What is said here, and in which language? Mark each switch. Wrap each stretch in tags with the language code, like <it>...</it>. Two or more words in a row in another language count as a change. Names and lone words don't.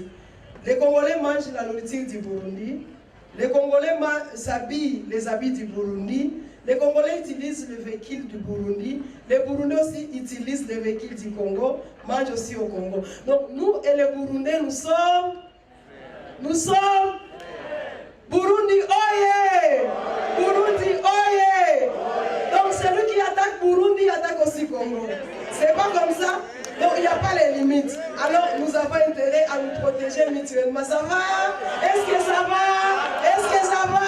<fr>Les Congolais mangent la nourriture du Burundi. Les Congolais s'habillent les habits du Burundi. Les Congolais utilisent le véhicule du Burundi. Les Burundais aussi utilisent le véhicule du Congo, mangent aussi au Congo. Donc nous et les Burundais, nous sommes Burundi oye! Burundi oye! Donc celui qui attaque Burundi attaque aussi Congo. C'est pas comme ça. Donc il n'y a pas les limites. Alors nous avons intérêt à nous protéger mutuellement. Ça va? Est-ce que ça va? Est-ce que ça va?</fr>